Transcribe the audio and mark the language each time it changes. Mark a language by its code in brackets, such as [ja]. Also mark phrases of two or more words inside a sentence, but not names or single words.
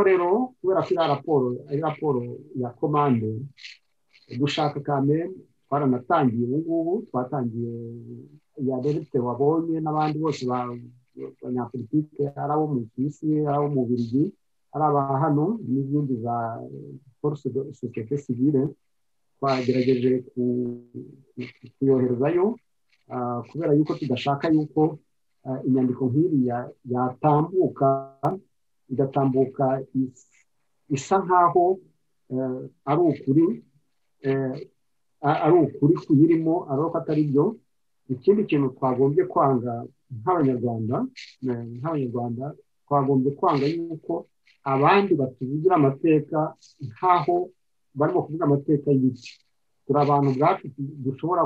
[rw] rero kubera ko ari raporo ya komande dushaka kamere twaranatangiye ubu twatangiye ya Derite wabonye n'abandi bose banyapolitike ari abo mu Suisse ari abo mu Bubiligi ari aba hano n'izindi za [fr] force de société civile [rw] twagerageje kuyoherezayo kubera yuko tudashaka yuko inyandiko nk'iriya yatambuka igatambuka isa nkaho ari ukuri kuyirimo ariko atari byo ikindi kintu twagombye kwanga nk'abanyarwanda twagombye kwanga yuko abandi batuvugira amateka nkaho barimo kuvuga amateka y'iki turi abantu bwacu dushobora